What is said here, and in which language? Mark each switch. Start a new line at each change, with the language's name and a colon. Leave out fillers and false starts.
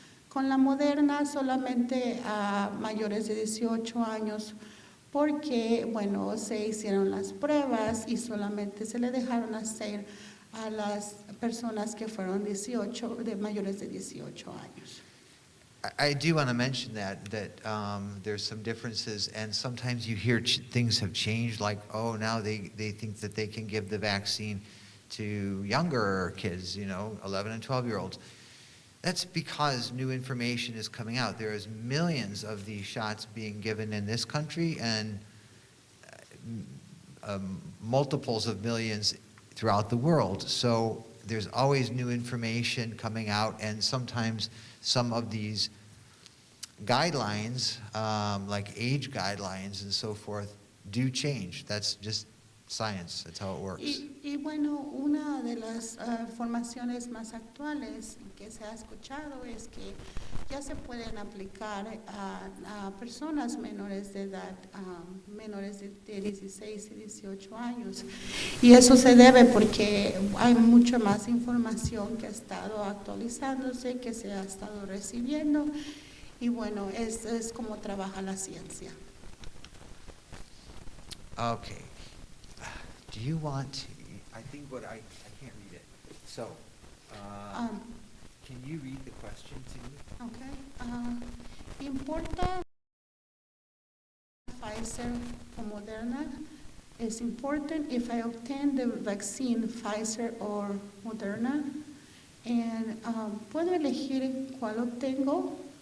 Spanish: Con la Moderna solamente a mayores de 18 años, porque bueno, se hicieron las pruebas y solamente se le dejaron hacer a las personas que fueron mayores de 18 años.
English: I do want to mention that there's some differences, and sometimes you hear things have changed, like, oh, now they think that they can give the vaccine to younger kids, 11 and 12-year-olds. That's because new information is coming out. There is millions of these shots being given in this country, and multiples of millions throughout the world. So there's always new information coming out, and sometimes some of these guidelines, like age guidelines and so forth, do change. That's just science. That's how it works.
Spanish: Y bueno, una de las formaciones más actuales que se ha escuchado es que ya se pueden aplicar a personas menores de edad, menores de 16 y 18 años. Y eso se debe porque hay mucha más información que ha estado actualizándose, que se ha estado recibiendo. Y bueno, es como trabaja la ciencia.
English: Okay. Do you want, I think I can't read it. So, can you read the question to me? Okay.
Spanish: Importa
English: Pfizer or Moderna, it's important if I obtain the vaccine Pfizer or Moderna, and
Spanish: puedo elegir cuál obtengo.